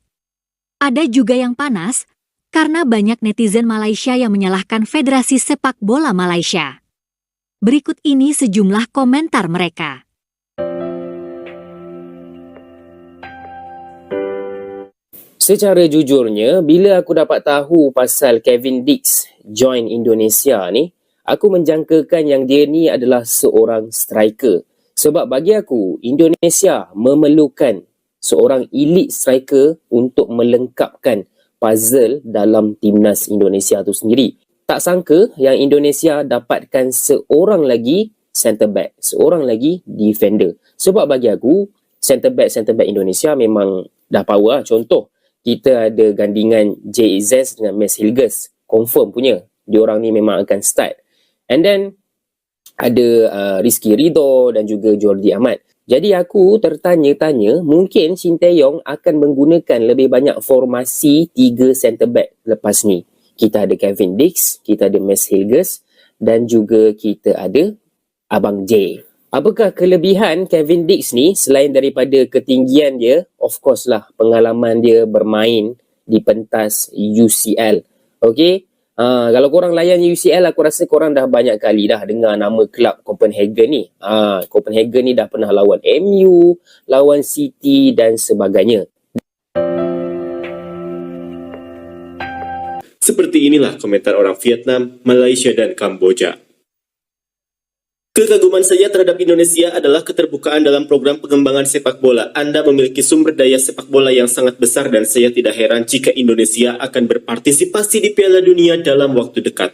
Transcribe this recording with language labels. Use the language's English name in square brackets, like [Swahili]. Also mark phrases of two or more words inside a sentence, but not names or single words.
[Indonesian] Ada juga yang panas karena banyak netizen Malaysia yang menyalahkan Federasi Sepak Bola Malaysia. Berikut ini sejumlah komentar mereka. [Malay] Secara jujurnya, bila aku dapat tahu pasal Kevin Dix join Indonesia ni, aku menjangkakan yang dia ni adalah seorang striker. Sebab bagi aku, Indonesia memerlukan seorang [English] elite striker [Malay] untuk melengkapkan puzzle dalam timnas Indonesia tu sendiri. Tak sangka yang Indonesia dapatkan seorang lagi [English] centre back, [Malay] seorang lagi defender. Sebab bagi aku, [English] centre back [Malay] Indonesia memang dah power. Contoh, kita ada gandingan Jay Izzez dengan Mes Hilgers. Confirm punya. Diorang ni memang akan start. [English] And then, [Malay] ada Rizky Ridho dan juga Jordi Amat. Jadi aku tertanya-tanya, mungkin Shin Tae-yong akan menggunakan lebih banyak formasi 3 [English] centre back [Malay] lepas ni. Kita ada Kevin Dix, kita ada Mes Hilgers dan juga kita ada Abang J. Apakah kelebihan Kevin Dix ni selain daripada ketinggian dia? [English] Of course [Malay] lah, pengalaman dia bermain di pentas UCL. Okay? Kalau korang layan UCL, aku rasa korang dah banyak kali dah dengar nama kelab Copenhagen ni. Copenhagen ni dah pernah lawan MU, lawan City dan sebagainya. [Indonesian] Seperti inilah komentar orang Vietnam, Malaysia dan Kamboja. Kekaguman saya terhadap Indonesia adalah keterbukaan dalam program pengembangan sepak bola. Anda memiliki sumber daya sepak bola yang sangat besar dan saya tidak heran jika Indonesia akan berpartisipasi di Piala Dunia dalam waktu dekat.